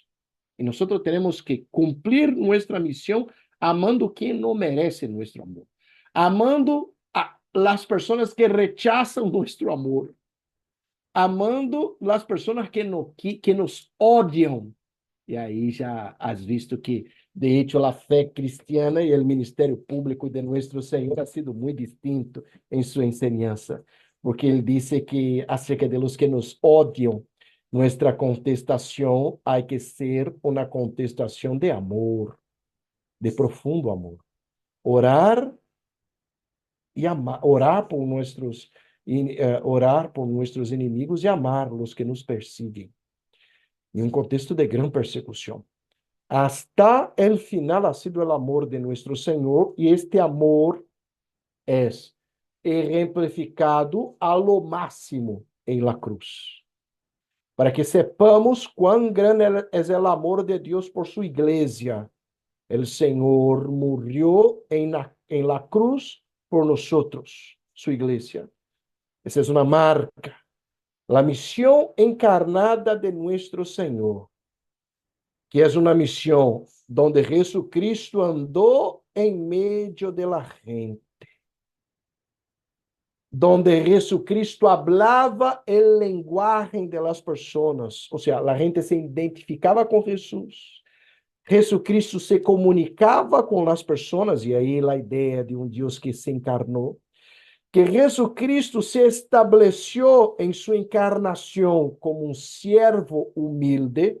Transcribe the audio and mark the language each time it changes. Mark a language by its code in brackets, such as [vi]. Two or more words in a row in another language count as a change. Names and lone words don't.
[pt] E nós temos que cumprir nossa missão amando quem não merece nosso amor. Amando as pessoas que rechazam nosso amor. Amando as pessoas que nos odiam. E aí [es] já has visto que, de hecho, [pt] a fé cristiana e o ministério público de nosso Senhor [es] ha sido [pt] muito distinto em sua enseñanza, porque ele disse que [es] acerca de los [pt] que nos odiam, nossa contestação há que ser uma contestação de amor, de profundo amor. Orar e amar, orar por nossos inimigos e amar os que nos perseguem. Em um contexto de grande persecução. [es] Hasta el final ha sido el amor de nuestro Señor, y este amor es ejemplificado a lo máximo en la cruz. Para que sepamos cuán grande es el amor de Dios por su iglesia. El Señor murió en la cruz por nosotros, su iglesia. Esa es una marca. La misión encarnada de nuestro Señor, que [pt] é uma missão [es] donde Jesucristo [pt] andou em meio [es] de la gente, donde Jesucristo hablaba el lenguaje de las personas, [pt] ou seja, a gente se identificava com Jesus. Jesucristo se comunicava com as pessoas, e aí a ideia de um Deus que se encarnou, que Jesucristo se estabeleceu em sua encarnação como um servo humilde.